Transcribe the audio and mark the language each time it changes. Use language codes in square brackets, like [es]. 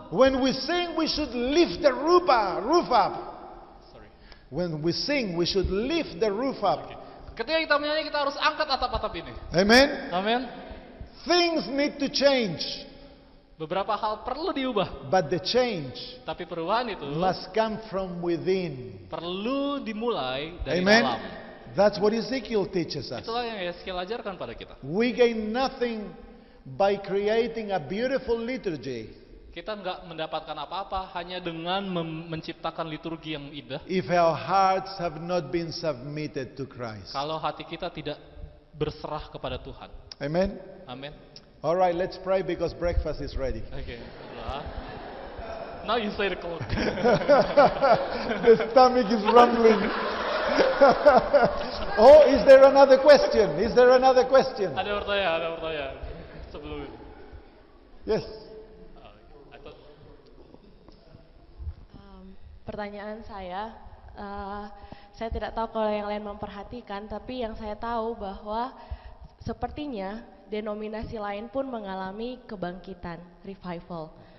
[en] When we sing, we should lift the roof up. Sorry. When we sing, we should lift the roof up. [id] Ketika kita menyanyi, kita harus angkat atap-atap ini. [en] Amen. [id] Amin. [en] Things need to change, [id] Beberapa hal perlu diubah, [en] but the change [id] tapi perubahan itu [en] must come from within. [id] perlu dimulai dari [en] Amen. [id] dalam. [en] That's what Ezekiel teaches us. [id] Itulah yang Yeskiel ajarkan pada kita. [en] We gain nothing by creating a beautiful liturgy [id] Kita nggak mendapatkan apa-apa hanya dengan menciptakan liturgi yang indah. [en] if our hearts have not been submitted to Christ. [id] Kalau hati kita tidak berserah kepada Tuhan. [en] Amen. [id] Amin. [en] All right, let's pray because breakfast is ready. Oke. Now you say the clock. The stomach is rumbling. Oh, is there another question? Is there another question? [id] Ada pertanyaan sebelum itu. [en] Yes. I thought- [id] Pertanyaan saya tidak tahu kalau yang lain memperhatikan, tapi yang saya tahu bahwa sepertinya denominasi lain pun mengalami kebangkitan, revival.